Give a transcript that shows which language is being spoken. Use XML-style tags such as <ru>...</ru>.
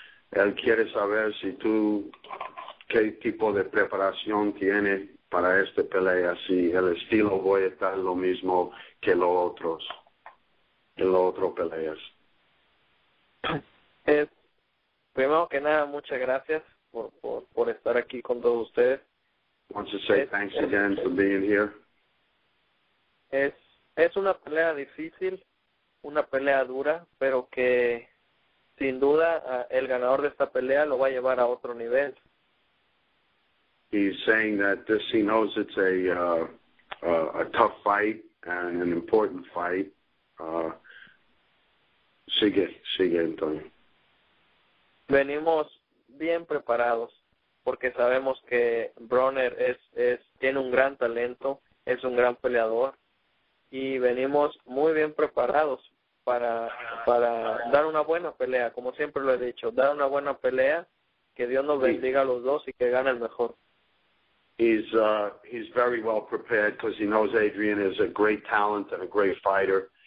<es>Él quiere saber si qué tipo de preparación tiene para esta pelea, si el estilo voy a estar lo mismo que los otros peleas. Primero que nada, muchas gracias por estar aquí con todos ustedes.</es> <en>I want to say thanks again for being here.</en> <es>Es una pelea difícil, una pelea dura, pero que sin duda el ganador de esta pelea lo va a llevar a otro nivel.</es> <en>He's saying that he knows it's a tough fight and an important fight.</en> <es>Sigue, Antonio. Venimos bien preparados porque sabemos que Broner tiene un gran talento, es un gran peleador y venimos muy bien preparados para dar una buena pelea, como siempre lo he dicho, dar una buena pelea, que Dios nos bendiga a los dos y que gane el mejor.</es> <en>He's very well prepared because he knows Adrien is a great talent and a great fighter.</en>